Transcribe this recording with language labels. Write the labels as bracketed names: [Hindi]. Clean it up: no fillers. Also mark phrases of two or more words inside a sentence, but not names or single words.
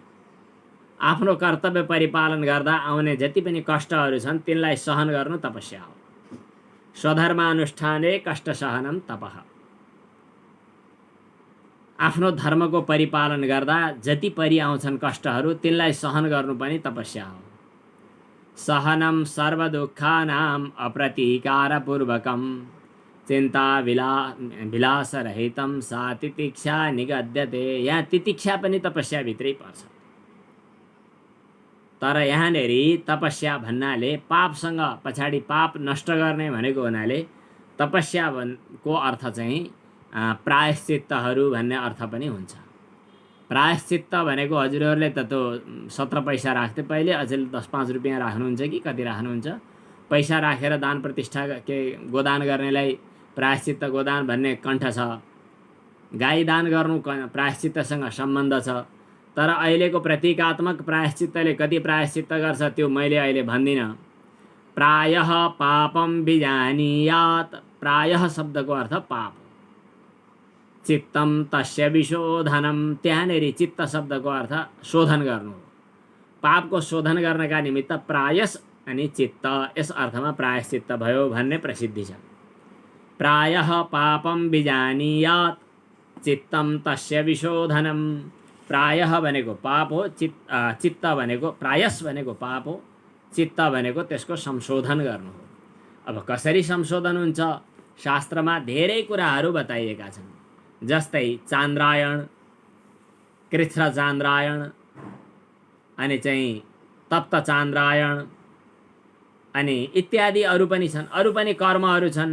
[Nepali] आफ्नो कर्तव्य परिपालन गर्दा आउने जति पनि कष्टहरू छन् तिनलाई सहन गर्नु तपस्या हो। [Sanskrit] स्वधर्मानुष्ठाने कष्ट सहनम तपः। [Nepali] आफ्नो धर्मको परिपालन गर्दा जति परि आउँछन् कष्टहरू तिनलाई सहन गर्नु पनि तपस्या हो। [Sanskrit] सहनम सर्व दुःखानाम अप्रतीकार पूर्वकम चिन्ता विलास रहितम सा तितिक्षा निगद्यते। [Nepali] यहाँ तितिक्षा पनि तपस्या भित्रै पर्छ। तर यहाँनेरि तपस्या भन्नाले पापसँग पछाडि पाप नष्ट गर्ने भनेको हुनाले तपस्या को अर्थ चाहिँ प्रायश्चित्तहरू भन्ने अर्थ पनि हुन्छ। प्रायश्चित्त भनेको हजुरहरूले त 17 पैसा राख्थे पहिले, अझै 10-5 रुपैयाँ राख्नुहुन्छ कि कति राख्नुहुन्छ? पैसा राखेर दान प्रतिष्ठा के गोदान गर्नेलाई प्रायश्चित्त गोदान भन्ने कण्ठ छ। गाई दान गर्नु प्रायश्चित्तसँग सम्बन्ध छ। तर अहिलेको प्रतीकात्मक प्रायश्चित्तले कति प्रायश्चित्त गर्छ त्यो मैले अहिले भन्दिनँ। [Sanskrit] प्रायः पापम विजानीयात्। [Nepali] प्रायः शब्दको अर्थ पाप। [Sanskrit] चित्तम तस्य विशोधनम। [Nepali] त्यहाँनेरि चित्त शब्दको अर्थ शोधन गर्नु हो। पापको शोधन गर्नका निमित्त प्रायस अनि चित्त, यस अर्थमा प्रायश्चित्त भयो भन्ने प्रसिद्धि छ। [Sanskrit] प्रायः पापम विजानीयात् चित्तम तस्य विशोधनम। [Nepali] प्रायः भनेको पाप हो, चित्त भनेको प्रायस भनेको पाप हो, चित्त भनेको त्यसको संशोधन गर्नु हो। अब कसरी संशोधन हुन्छ? शास्त्रमा धेरै कुराहरू बताइएका छन्। जस्तै चान्द्रायण, कृच्छ्र चान्द्रायण, अनि चाहिँ तप्त चान्द्रायण, अनि इत्यादि अरू पनि छन्, अरू पनि कर्महरू छन्।